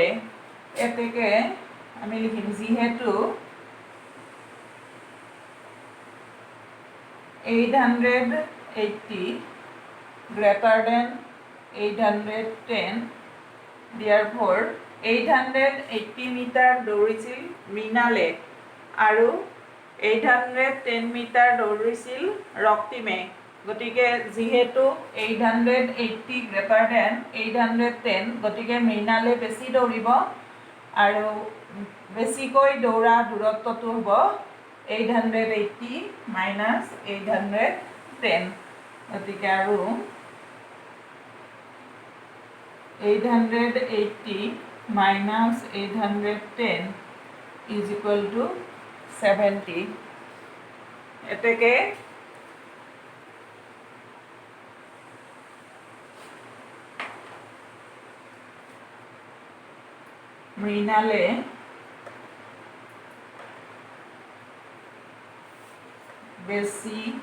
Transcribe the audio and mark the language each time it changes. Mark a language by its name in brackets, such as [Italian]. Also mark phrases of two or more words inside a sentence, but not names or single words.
[Assamese] এতেকে আমি লিখিম যিহেতু 880 [English] greater than 810, therefore [Assamese] 880 মিটাৰ দৌৰিছিল মৃণালে আৰু 810 মিটাৰ দৌৰিছিল ৰক্তিমে। গতিকে যিহেতু 880 [English] greater than [Assamese] 810, গতিকে মৃণালে বেছি দৌৰিব আৰু বেছিকৈ দৌৰা দূৰত্বটো হ'ব 880 minus 810, গতিকে আৰু 880 minus 810 [English] is equal to [Assamese] 70। এতেকে মৃণালে বেছি